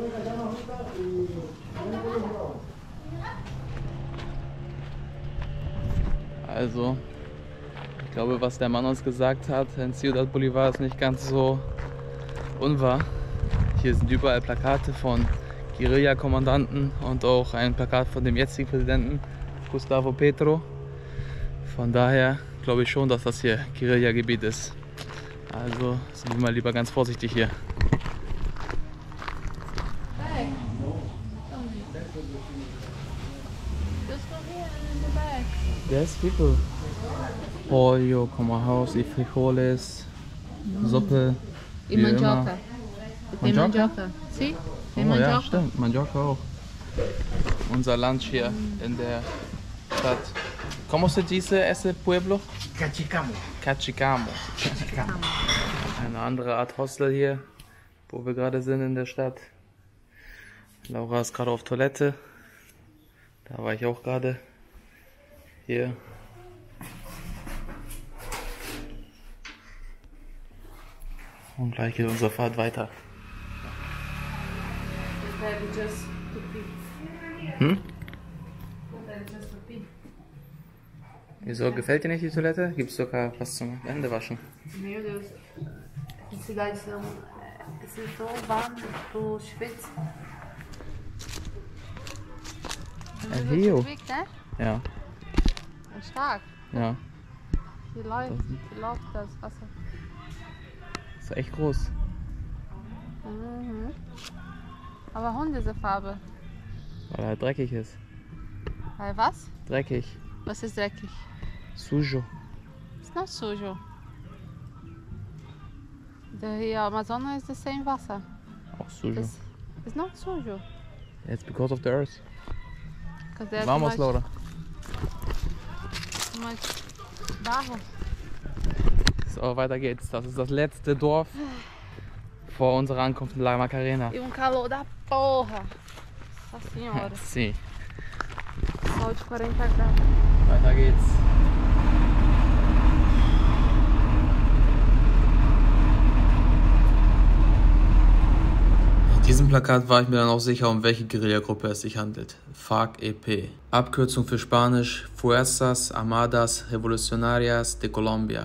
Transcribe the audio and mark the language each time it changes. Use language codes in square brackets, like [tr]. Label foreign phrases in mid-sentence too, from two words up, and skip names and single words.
[de] Also, ich glaube, was der Mann uns gesagt hat in Ciudad Bolívar ist nicht ganz so unwahr. Hier sind überall Plakate von Guerilla-Kommandanten und auch ein Plakat von dem jetzigen Präsidenten Gustavo Petro. Von daher glaube ich schon, dass das hier Guerilla-Gebiet ist. Also sind wir mal lieber ganz vorsichtig hier. [en] Back. Just go here and in the back. There's people. [es] Pollo, como arroz y frijoles, [de] Suppe. [pt] E [de] wie [pt] mandioca. [de] immer. [pt] Tem Mandioca? mandioca. Sim? Tem Oh mandioca. [de] ja, stimmt. Mandioca auch. Unser Lunch hier in der Stadt. [es] ¿Cómo se dice ese pueblo? Cachicamo. Cachicamo. Cachicamo. [de] Eine andere Art Hostel hier, wo wir gerade sind in der Stadt. Laura ist gerade auf Toilette. Da war ich auch gerade. Hier. Und gleich geht unsere Fahrt weiter. Hm? Wieso, gefällt dir nicht die Toilette? Gibt's sogar was zum Händewaschen. [pt] Meu Deus. As cidades são tão warm, tu schwitzt. [de] Rio. Wiegt, ne? Ja, Stark. ja. Hier läuft das Wasser. Ist echt groß. Mhm. Aber warum diese Farbe? Weil er halt dreckig ist. Weil was? Dreckig. Was ist dreckig? [pt] Sujo. [en] Ist not sujo. [de] The Amazonas ist sem Wasser. Auch Sujo. [en] It's not sujo. It's because of the earth. Because there's [pt] Vamos, Laura. [en] too much barro. [de] So, weiter geht's. Das ist das letzte Dorf vor unserer Ankunft in La Macarena. [pt] E calor da porra. Nossa senhora. [de] Sie. [pt] Sol de 40 graus. [de] Weiter geht's. Nach diesem Plakat war ich mir dann auch sicher, um welche Guerillagruppe es sich handelt. FARC-EP. Abkürzung für Spanisch: [es] Fuerzas Armadas Revolucionarias de Colombia.